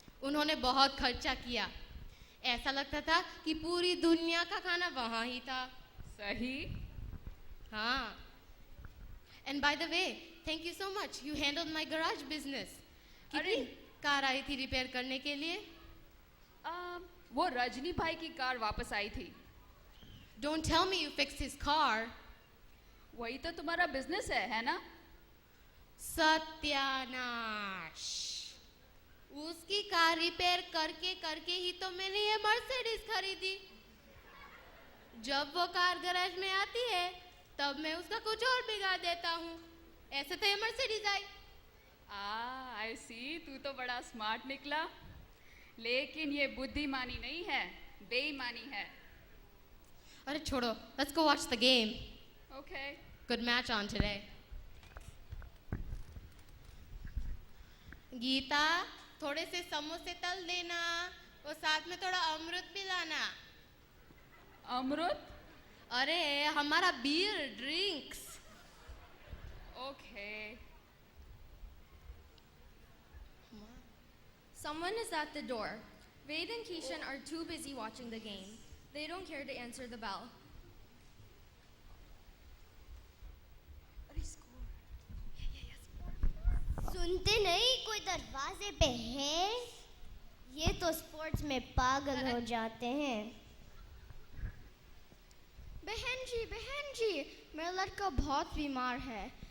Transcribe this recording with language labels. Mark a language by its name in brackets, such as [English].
[Hindi] उन्होंने बहुत खर्चा किया। ऐसा लगता था कि पूरी दुनिया का खाना वहाँ ही था। सही? हाँ। [English] And by the way, thank you so much. You handled my garage business. [Hindi] कितनी कार आई थी रिपेयर करने के लिए? वो रजनी भाई की कार वापस आई थी। [English] Don't tell me you fixed his car. [Hindi] वही तो तुम्हारा बिजनेस है ना? सत्यानाश। उसकी कार रिपेयर करके करके ही तो मैंने ये मर्सिडीज खरीदी। जब वो कार गैराज में आती है तब मैं उसका कुछ और बिगाड़ देता हूँ। ऐसे तो ये मर्सिडीज आई। [English] I see, [Hindi] तू तो बड़ा स्मार्ट निकला। लेकिन ये बुद्धिमानी नहीं है, बेईमानी है। अरे छोड़ो, [English] let's go watch the game. Okay. Good match on today. [Hindi] Gita, थोड़े से समोसे तल देना, और साथ में थोड़ा अमृत भी लाना। अमृत? अरे हमारा beer drinks. [English] Okay. Someone is at the door. Vade and Keishan are too busy watching the game. They don't care to answer the bell. [Hindi] सुनते नहीं, कोई दरवाजे पे है। ये तो स्पोर्ट्स में पागल हो जाते हैं। बहन जी, मेरा लड़का बहुत बीमार है।